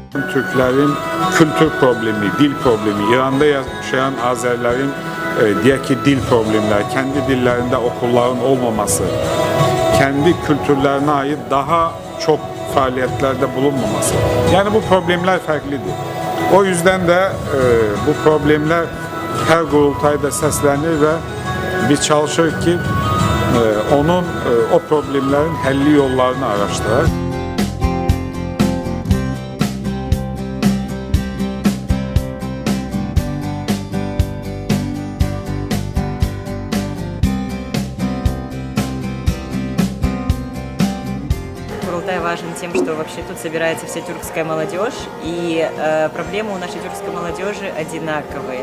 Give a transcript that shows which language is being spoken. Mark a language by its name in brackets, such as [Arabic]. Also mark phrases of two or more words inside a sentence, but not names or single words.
[Turkish] Türklerin kültür problemi, dil problemi, İran'da yaşayan Azerilerin diğer ki dil problemleri, kendi dillerinde okulların olmaması, kendi kültürlerine ait daha çok faaliyetlerde bulunmaması. Yani bu problemler farklıdır. O yüzden de bu problemler her kurultayda seslenir ve biz çalışır ki onun o problemlerin helli yollarını araştırır. [Russian] Курултай важен тем, что вообще тут собирается вся тюркская молодежь, и проблемы у нашей тюркской молодежи одинаковые.